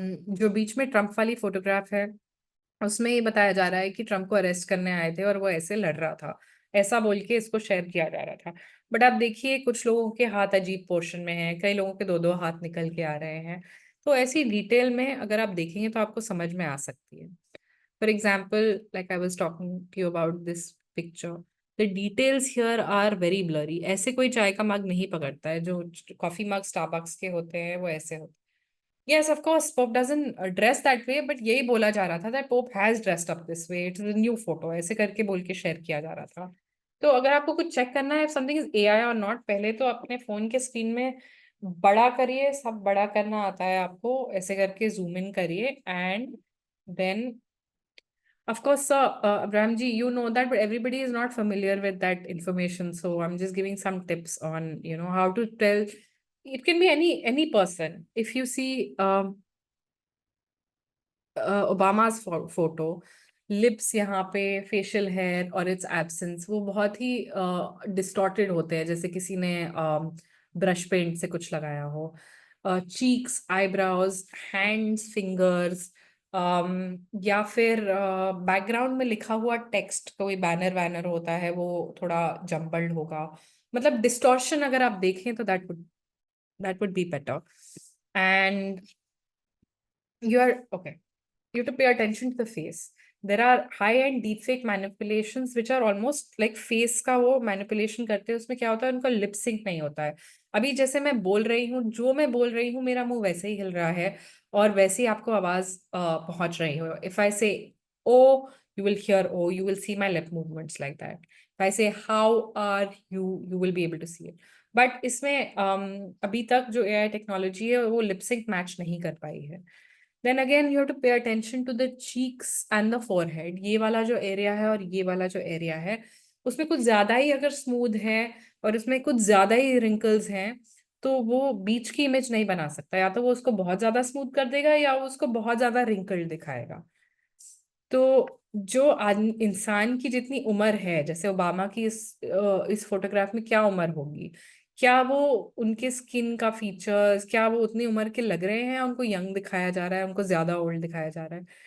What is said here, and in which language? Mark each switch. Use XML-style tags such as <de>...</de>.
<hi>जो बीच में ट्रम्प वाली फोटोग्राफ है, उसमें ये बताया जा रहा है कि ट्रम्प को अरेस्ट करने आए थे और वो ऐसे लड़ रहा था, ऐसा बोल के इसको शेयर किया जा रहा था। बट आप देखिए, कुछ लोगों के हाथ अजीब पोर्शन में हैं, कई लोगों के 2-2 हाथ निकल के आ रहे हैं। तो ऐसी डिटेल में अगर आप देखेंगे तो आपको समझ में आ सकती है।</hi> <en>For example, like I was talking to you about this picture, the details here are very blurry.</en> <hi>ऐसे कोई चाय का मग नहीं पकड़ता है, जो कॉफी मग स्टारबक्स के होते हैं वो ऐसे होते हैं.</hi> <en>Yes, of course, Pope doesn't dress that way, but</en> <hi>यही बोला जा रहा था</hi> <en>that Pope has dressed up this way. It's a new photo.</en> <hi>ऐसे करके बोल के शेयर किया जा रहा था. तो अगर आपको कुछ चेक करना है</hi> <en>if something is AI or not,</en> <hi>पहले तो अपने फोन के स्क्रीन में बड़ा करिए, सब बड़ा करना आता है आपको, ऐसे करके जूम इन करिए</hi> <en>and then of course, sir, Abraham ji, you know that, but everybody is not familiar with that information. So I'm just giving some tips on, how to tell. It can be any person. If you see Obama's photo,</en> <hi>lips यहाँ पे, facial hair और its absence, वो बहुत ही distorted होते हैं, जैसे किसी ने brush paint से कुछ लगाया हो. Cheeks, eyebrows, hands, fingers, या फिर बैकग्राउंड में लिखा हुआ टेक्स्ट, कोई बैनर वैनर होता है वो थोड़ा जम्बल्ड होगा. मतलब डिस्टॉर्शन अगर आप देखें तो</hi> <en>that would be better. And you have to pay attention to the face. There are high-end deepfake manipulations which are almost like</en> <hi>face का वो manipulation करते हैं. उसमें क्या होता है, उनका lip sync नहीं होता है. अभी जैसे मैं बोल रही हूँ, जो मैं बोल रही हूँ, मेरा मुंह वैसे ही हिल रहा है और वैसे ही आपको आवाज पहुंच रही हो.</hi> <en>If I say oh, you will hear oh, you will see my lip movements like that. If I say how are you, you will be able to see it.</en> <hi>But इसमें अभी तक जो AI टेक्नोलॉजी है वो lip sync match नहीं कर पाई है.</hi> <en>Then again, you have to pay attention to the cheeks and the forehead.</en> <hi>ये वाला जो एरिया है और ये वाला जो एरिया है, उसमें कुछ ज्यादा ही अगर स्मूथ है और उसमें कुछ ज्यादा ही रिंकल्स हैं, तो वो बीच की इमेज नहीं बना सकता. या तो वो उसको बहुत ज्यादा स्मूथ कर देगा या वो उसको बहुत ज्यादा रिंकल्ड दिखाएगा. तो जो इंसान की जितनी उम्र है, जैसे ओबामा की इस फोटोग्राफ में क्या उम्र होगी, क्या वो उनके स्किन का फीचर्स, क्या वो उतनी उम्र के लग रहे हैं, उनको यंग दिखाया जा रहा है, उनको ज्यादा ओल्ड दिखाया जा रहा है.</hi>